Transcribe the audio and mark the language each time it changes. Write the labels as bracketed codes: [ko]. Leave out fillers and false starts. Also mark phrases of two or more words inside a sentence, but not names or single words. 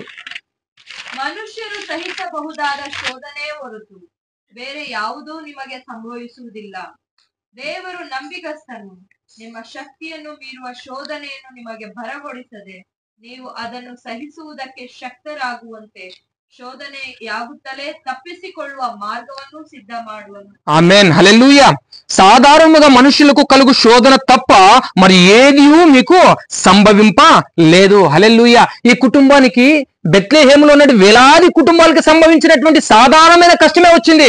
[kn] ಮನುಷ್ಯರು ಸಹಿಸಬಹುದಾದ ಶೋಧನೆ ಹೊರತು ಬೇರೆ ಯಾವುದೂ ನಿಮಗೆ ಸಂಭವಿಸುವುದಿಲ್ಲ. ದೇವರು ನಂಬಿಗಸ್ತನು. ನಿಮ್ಮ ಶಕ್ತಿಯನ್ನು ಮೀರುವ ಶೋಧನೆಯನ್ನು ನಿಮಗೆ ಬರಗೊಡಿಸದೆ ನೀವು ಅದನ್ನು ಸಹಿಸುವುದಕ್ಕೆ ಶಕ್ತರಾಗುವಂತೆ ಶೋಧನೆಯಾಗುತಲೇ ತಪ್ಪಿಸಿಕೊಳ್ಳುವ ಮಾರ್ಗವನ್ನು ಸಿದ್ಧ ಮಾಡುವನು. [te] ఆమేన్. హల్లెలూయా. సాధారణంగా మనుషులకు కలుగు శోధన తప్ప మరి ఏది మీకు సంభవింప లేదు. హల్లెలూయా. ఈ కుటుంబానికి బెత్లెహేములో ఉన్న వేలాది కుటుంబాలకు సంభవించినటువంటి సాధారణమైన కష్టమే వచ్చింది.